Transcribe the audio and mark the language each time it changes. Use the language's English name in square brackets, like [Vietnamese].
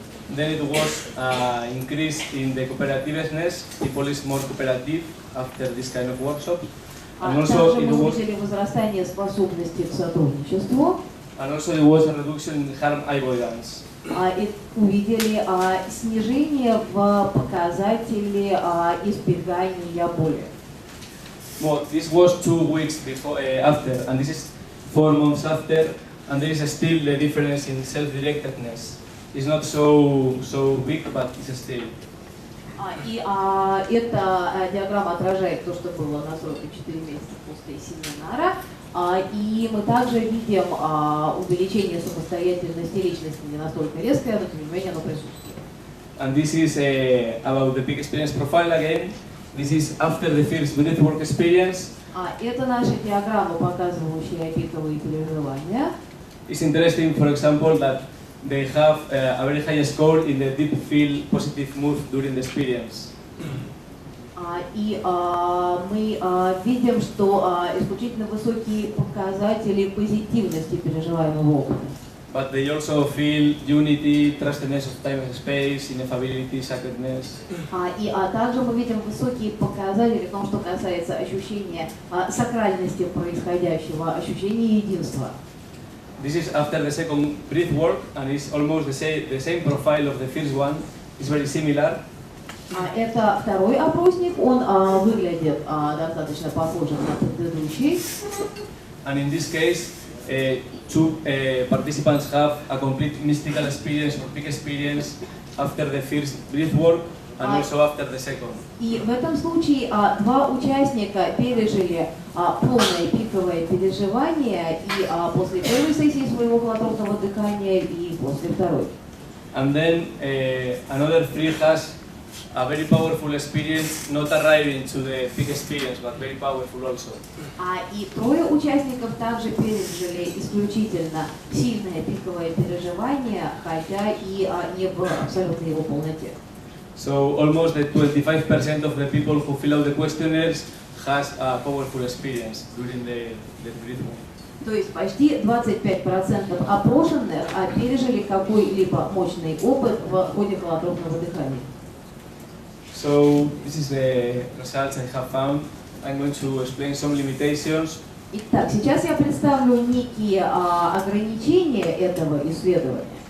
[English] Then it was increase in the cooperativeness. People is more cooperative after this kind of workshop. And also [Russian] Также [English] it [Russian] мы [English] was, [Russian] увидели возрастание способности к сотрудничеству. [English] and also there was a reduction in harm avoidance. [Russian] И увидели снижение в показателе избегания боли. [English] Well, this was 2 weeks before, after, and this is 4 months after, and there is still the difference in self-directedness. It's not so big, but it's still. [Russian] И эта диаграмма отражает то, что было на сроке 4 месяца после семинара. И мы также видим увеличение самостоятельности личности, не настолько резкое, но тем не менее оно присутствует. [English] And this is about the peak experience profile again. This is after the first BREATHWORK experience. [Russian] Это наша диаграмма, показывающая пиковые переживания. [English] It's interesting, for example, that they have a very high score in the deep feel positive mood during the experience. [Russian] И мы видим, что исключительно высокие показатели позитивности переживаемого опыта. [English] But they also feel unity, trustedness of time and space, ineffability, sacredness. [Russian] И также мы видим высокие показатели в том, что касается ощущения сакральности происходящего, ощущения единства. [English] This is after the second breathwork, and it's almost the same profile of the first one. It's very similar. [Russian] Это второй опросник, он выглядит достаточно похожим на предыдущий. [English] And in this case, 2 participants have a complete mystical experience or peak experience after the first breathwork and also after the second. [Russian] И в этом случае 2 участника пережили полное пиковое переживание и после первой сессии своего холотропного дыхания и после второй. [English] And then another 3 has a very powerful experience, not arriving to the peak experience, but very powerful also. [Russian] И 3 участников также пережили исключительно сильное пиковое переживание, хотя и не в абсолютной его полноте. [English] So almost the 25% of the people who fill out the questionnaires has a powerful experience during the breathwork. [Russian] То есть почти 25% опрошенных пережили какой-либо мощный опыт в ходе холотропного дыхания. [English] So this is the results I have found. I'm going to explain some limitations. [Russian] Итак, сейчас я представлю некие ограничения этого исследования.